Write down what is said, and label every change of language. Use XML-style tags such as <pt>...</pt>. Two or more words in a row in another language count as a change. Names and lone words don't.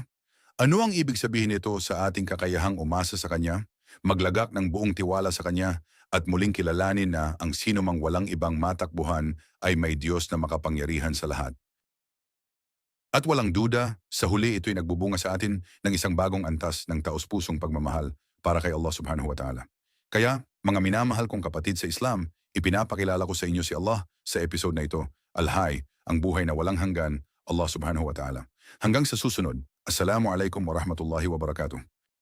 <tl>Ano ang ibig sabihin nito sa ating kakayahang umasa sa Kanya, maglagak ng buong tiwala sa Kanya at muling kilalanin na ang sino mang walang ibang matakbuhan ay may Diyos na makapangyarihan sa lahat? At walang duda, sa huli ito'y nagbubunga sa atin ng isang bagong antas ng taos-pusong pagmamahal para kay</tl> <ar>الله سبحانه وتعالى.</ar> <tl>Kaya, mga minamahal kong kapatid sa Islam, ipinapakilala ko sa inyo si Allah sa episode na ito, Al-Hay, ang buhay na walang hanggan,</tl> <ar>الله سبحانه وتعالى.</ar> <tl>Hanggang sa susunod,</tl> <ar>السلام عليكم ورحمة الله وبركاته.</ar>